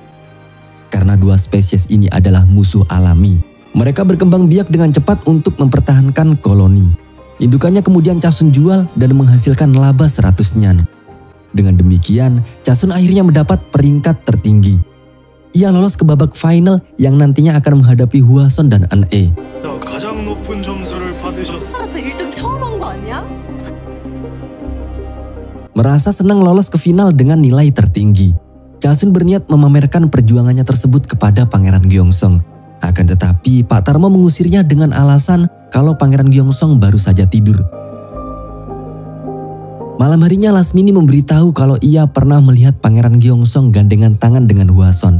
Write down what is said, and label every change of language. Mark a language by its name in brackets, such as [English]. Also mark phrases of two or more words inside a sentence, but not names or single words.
[Indonesian] Karena 2 spesies ini adalah musuh alami, mereka berkembang biak dengan cepat untuk mempertahankan koloni. Indukannya kemudian Chasun jual dan menghasilkan laba 100 nyan. Dengan demikian, Chasun akhirnya mendapat peringkat tertinggi. Ia lolos ke babak final yang nantinya akan menghadapi Hwason dan An-e. [Korean] 가장 높은 점수를 받으셨습니다. 저 1등 처음 한 거 아니야? [Indonesian] Merasa senang lolos ke final dengan nilai tertinggi, Chasun berniat memamerkan perjuangannya tersebut kepada Pangeran Gyeongsong. Akan tetapi Pak Tarmo mengusirnya dengan alasan kalau Pangeran Gyeongsong baru saja tidur. Malam harinya Lasmini memberitahu kalau ia pernah melihat Pangeran Gyeongsong gandengan tangan dengan Hwason.